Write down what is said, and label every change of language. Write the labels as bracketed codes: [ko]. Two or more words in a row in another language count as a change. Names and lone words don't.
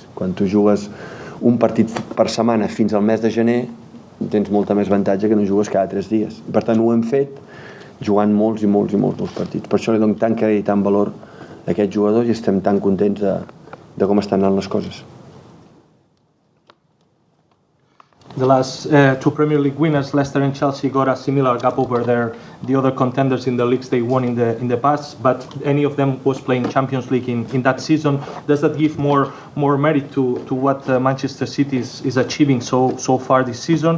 [ca] Quan tu jugues un partit per setmana fins al mes de gener tens molta més avantatge que no jugues cada 3 dies. Per tant ho hem fet jugant molts partits. Per això li dono tant crèdit i tant valor a aquests jugadors i estem tan contents de com estan anant les coses. [en] The last two Premier League winners, Leicester and Chelsea, got a similar gap over the other contenders in the leagues they won in the past, but any of them was playing Champions League in that season. Does that give more merit to what Manchester City is achieving so far this season?